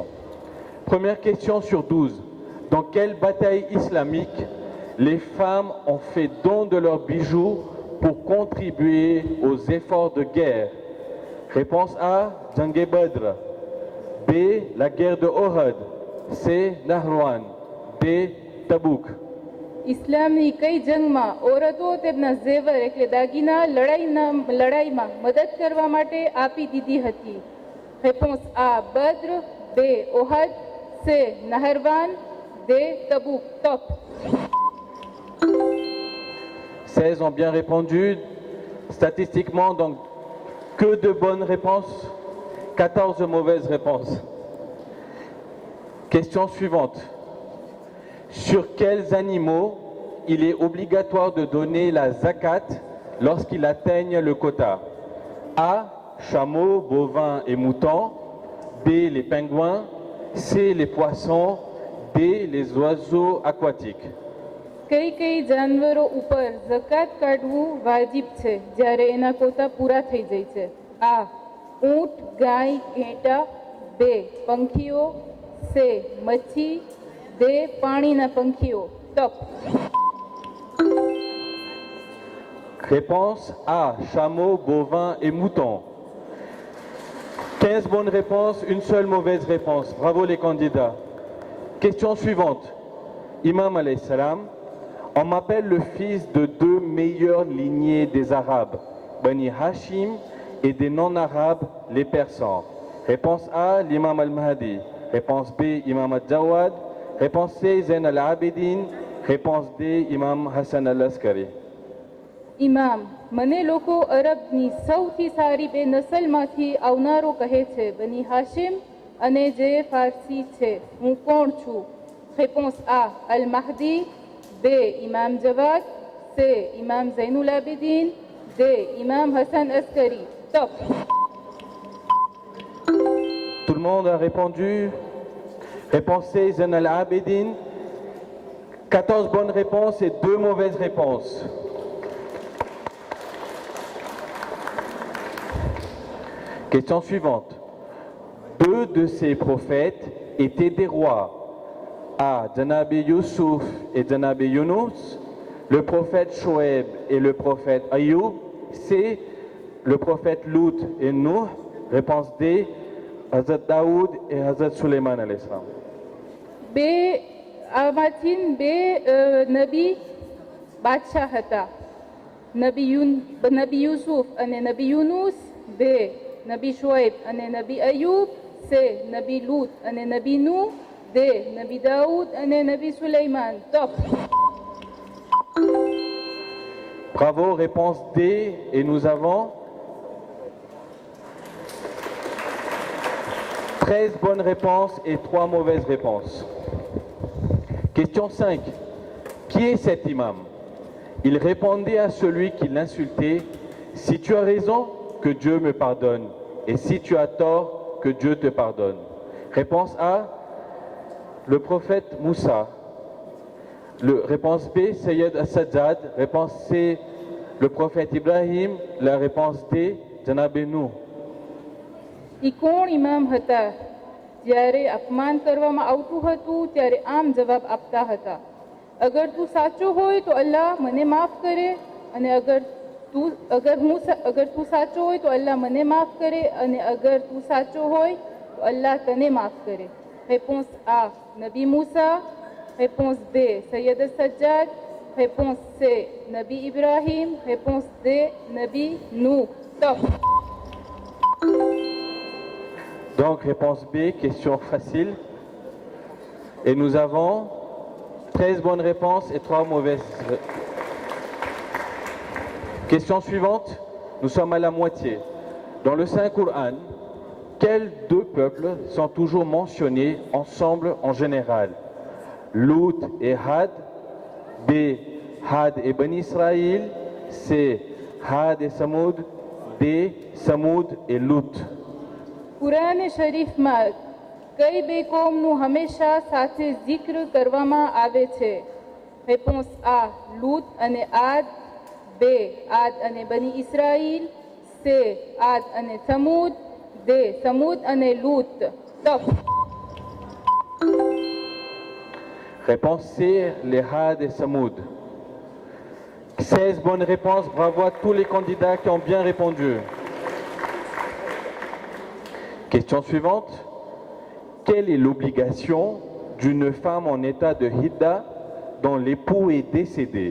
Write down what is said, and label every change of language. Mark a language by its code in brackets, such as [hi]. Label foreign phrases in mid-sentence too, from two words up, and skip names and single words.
[fr] Première question sur 12. Dans quelle bataille islamique les femmes ont fait don de leurs bijoux pour contribuer aux efforts de guerre? Réponse A, Jang-e Badr. B, la guerre de Ohud. C, Nahrawan. D, Tabouk. [gu] ઇસ્લામની કઈ જંગમાં ઓરતો તેમના ઝેવર એટલે દાગીના લડાઈમાં મદદ કરવા માટે આપી દીધી હતી? [fr] Réponse A [gu] બદ્ર, B, ઓહદ, C, નહરવાન, D, તબુક. [fr] Top. 16 ont bien répondu. Statistiquement, donc, que de bonnes réponses, 14 mauvaises réponses. Question suivante. Sur quels animaux il est obligatoire de donner la zakat lorsqu'ils atteignent le quota? A, chameaux, bovins et moutons. B, les pingouins. C, les poissons. D, les oiseaux aquatiques. [gu] કઈ કઈ જાનવરો ઉપર જકાત કાઢવું વાજિબ છે જ્યારે એના કોતા પૂરા થઈ જાય છે? A, ઊંટ, ગાય, ઘેટા. B, પંખીઓ. C, મચ્છી. D, પાણીના પંખીઓ. [fr] Top. Réponse A, chameaux, bovins et moutons. 15 bonnes réponses, une seule mauvaise réponse. Bravo les candidats. Question suivante. Imam [ar] alayhi salam, [fr] on m'appelle le fils de 2 meilleures lignées des Arabes, Bani Hashim, et des non-Arabes, les Persans. Réponse A, l'imam al-Mahdi. Réponse B, imam al-Jawad. Réponse C, Zain al-Abidin. Réponse D, imam Hassan al-Askari. [gu] ઇમામ, મને લોકો અરબની સૌથી સારી બે નસલમાંથી આવનારો કહે છે, બની હાશિમ અને જે ફારસી છે. હું કોણ છું? [fr] Réponse A, [gu] અલ મહદી. B, ઇમામ જવાદ. C, ઇમામ ઝૈનુલ આબિદીન. D, ઇમામ હસન અસ્કરી. [fr] Top. Tout le monde a répondu. Réponse C, Zain al-Abidin. 14 bonnes réponses et 2 mauvaises réponses. Question suivante. 2 de ces prophètes étaient des rois. A, Janabi Yusuf et Janabi Yunus. Le prophète Shoaib et le prophète Ayoub. C, le prophète Lut et Nuh. Réponse D, Hazrat Daoud et Hazrat Suleiman [ar] alayhi salam. [gu] બે આમાંથી બે નબી બાદશાહ હતા, નબી યુસુફ અને નબી યુનુસ. બે નબી શોએબ અને નબી અયુબ. C, નબી લૂત અને નબી નૂહ. D, નબી દાઉદ અને નબી સુલૈમાન. [fr] Top. Bravo, réponse D. Et nous avons 13 bonnes réponses et 3 mauvaises réponses. Question 5. Qui est cet imam? Il répondait à celui qui l'insultait, si tu as raison, que Dieu me pardonne, et si tu as tort, que Dieu te pardonne. Réponse A, le prophète Moussa. Réponse B, Sayyid al-Sajjad. Réponse C, le prophète Ibrahim. La réponse D, Janab Nuh. [gu] એ કોણ ઇમામ હતા? જ્યારે અપમાન કરવામાં આવતું હતું ત્યારે આમ જવાબ આપતા હતા, અગર તું સાચો હોય તો અલ્લાહ મને માફ કરે, અને અગર તું સાચો હોય તો અલ્લાહ મને માફ કરે, અને અગર તું સાચો હોય તો અલ્લાહ તને માફ કરે. [fr] Réponse A, [gu] નબી મૂસા. [fr] Réponse B, [gu] સૈયદ સજ્જાદ. [fr] Réponse C, Nabi Ibrahim. Réponse D, Nabi Nuh. Top. Donc réponse B, question facile. Et nous avons 13 bonnes réponses et 3 mauvaises. Question suivante, nous sommes à la moitié. Dans le Saint-Coran, quels deux peuples sont toujours mentionnés ensemble en général? Lut et Had, B, Had et Ben Israël, C, Had et Samoud, D, Samoud et Lut. [gu] કુરાન શરીફમાં કઈ બે કોમનું હંમેશા સાથે જિક્ર કરવામાં આવે છે? [fr] Réponse A [gu] લૂત અને આદ, બે આદ અને બની ઇસ્રાઈલ, સે આદ અને સમૂદ, દે સમૂદ અને લૂત. [fr] ટફ. Réponse C, les Had et Samoud. 16 bonnes réponses, bravo à tous les candidats qui ont bien répondu. Question suivante. Quelle est l'obligation d'une femme en état de hidda dont l'époux est décédé?